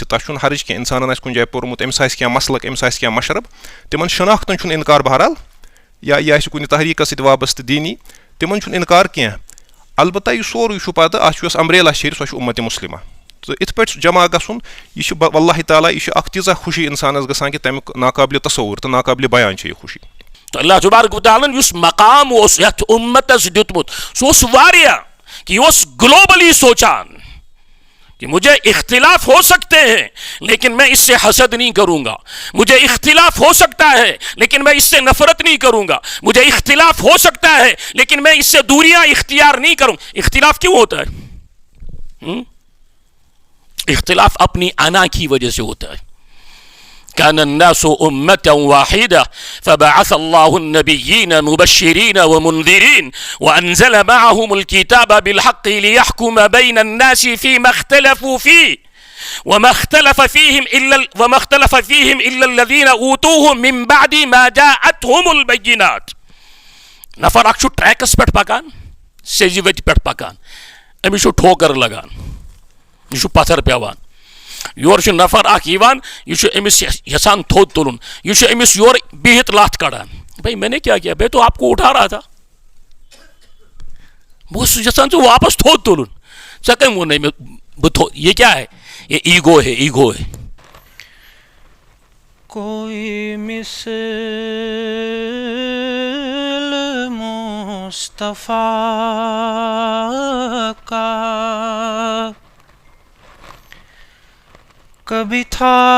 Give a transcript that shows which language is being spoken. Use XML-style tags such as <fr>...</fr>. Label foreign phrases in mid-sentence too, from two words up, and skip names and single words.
<ks>تتھ چھُنہٕ حرج کینٛہہ انسانن آسہِ کُنہِ جایہِ پوٚرمُت أمِس آسہِ کینٛہہ مسلک أمِس آسہِ کینٛہہ مشرب تِمن شناختن چھُنہٕ انکار بہرحال یا یہِ آسہِ کُنہِ تحریٖکس سۭتۍ وابستہٕ دیٖنی تِمن چھُنہٕ انکار کینٛہہ. البتہ یہِ سورُے چھُ پتہٕ اتھ چھُ یۄس امبریلا شیٚرِ سۄ چھِ اُمتِ مُسلمہ. تہٕ یِتھ پٲٹھۍ جمع گژھُن یہِ چھُ واللہ تعالیٰ یہِ چھُ اکھ تیٖژاہ خوشی انسانس گژھان کہ تمیُک ناقابلِ تصور تہٕ ناقابلِ بیان چھِ یہِ خوشی. تو اللہ تبارک و تعالیٰ یُس مقام اوس یتھ اُمتس دیُتمُت سُہ اوس واریاہ کہ یہ اوس گلوبلی سوچان کہ</ks> <ur>مجھے اختلاف ہو سکتے ہیں لیکن میں اس سے حسد نہیں کروں گا. مجھے اختلاف ہو سکتا ہے لیکن میں اس سے نفرت نہیں کروں گا. مجھے اختلاف ہو سکتا ہے لیکن میں اس سے دوریاں اختیار نہیں کروں. اختلاف کیوں ہوتا ہے؟ اختلاف اپنی انا کی وجہ سے ہوتا ہے.</ur> <ar>كان الناس أمة واحدة فبعث الله النبيين مبشرين ومنذرين وأنزل معهم الكتاب بالحق ليحكم بين الناس فيما اختلفوا فيه وما اختلف فيهم إلا الذين أوتوه من بعد ما جاءتهم البينات.</ar> <ks>نفر اکھ چھُ ٹریکس پٮ۪ٹھ پکان سیٚزِ وتہِ پٮ۪ٹھ پکان أمِس چھُ ٹھوکر لگان یہِ چھُ پتھر پیوان. یور چھُ نفر اکھ یِوان یہِ چھُ أمِس یژھان تھوٚد تُلُن یہِ چھُ أمِس یورٕ بِہِتھ لتھ کڑان.</ks> <ur>بھائی میں نے کیا کیا میں تو آپ کو اٹھا رہا تھا</ur> <ks>بہٕ اوسُس یژھان ژٕ واپس تھوٚد تُلُن ژےٚ کٔمۍ ووٚنُے مےٚ بہٕ تھوٚد.</ks> <ur>یہ کیا ہے؟ یہ ایگو ہے ایگو ہے. کوئی مثل مصطفیٰ کا کبھی تھا</ur>